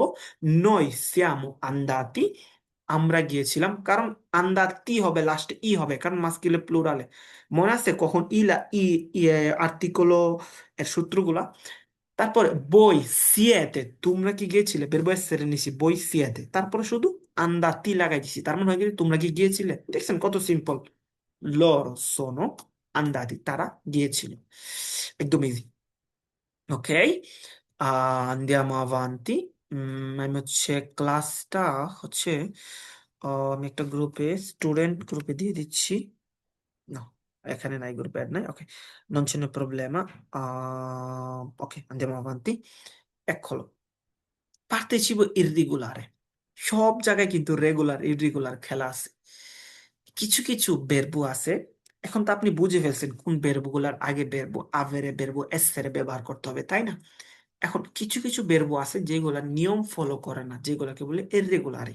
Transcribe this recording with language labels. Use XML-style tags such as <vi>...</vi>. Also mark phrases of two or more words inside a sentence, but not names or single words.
<it>noi siamo andati,</it> <bn>আমরা গিয়েছিলাম, কারণ আন্দাতি হবে লাস্টে ই হবে, কারণ</bn> <it>maschile plurale.</it> <bn>মনে আছে কখন ইলা ই আর্টিকলো এর সূত্রগুলা? তারপরে</bn> <it>voi siete,</it> <bn>তোমরা কি গিয়েছিলে, বের বই সেরে নিছি</bn> <it>voi siete,</it> <bn>তারপরে শুধু আন্দাতি লাগাই দিছি, তার মানে হয়ে গেছে তোমরা কি গিয়েছিলে। দেখছেন কত সিম্পল।</bn> <it>loro sono andati,</it> <bn>তারা গিয়েছিল। একদম ইজি। ওকে,</bn> <it>andiamo avanti।</it> <bn>আমি হচ্ছে ক্লাসটা হচ্ছে আমি একটা গ্রুপে, স্টুডেন্ট গ্রুপে দিয়ে দিচ্ছি। No, এখানে নাই, গ্রুপে অ্যাড নাই। ওকে,</bn> <it>non ce n'è problema। Ok, andiamo avanti। Eccolo, partecipo irregolare।</it> <bn>সব জায়গায় কিন্তু রেগুলার ইররেগুলার খেলা আছে। কিছু কিছু বেরবো আছে। এখন তো আপনি বুঝে ফেলছেন কোন বেরবুগুলার আগে</bn> <it>verbo avere verbo essere</it> <bn>ব্যবহার করতে হবে, তাই না? এখন কিছু কিছু বেরবো আছে যেগুলা নিয়ম ফলো করে না, যেগুলাকে বলে ইররেগুলারি।</bn>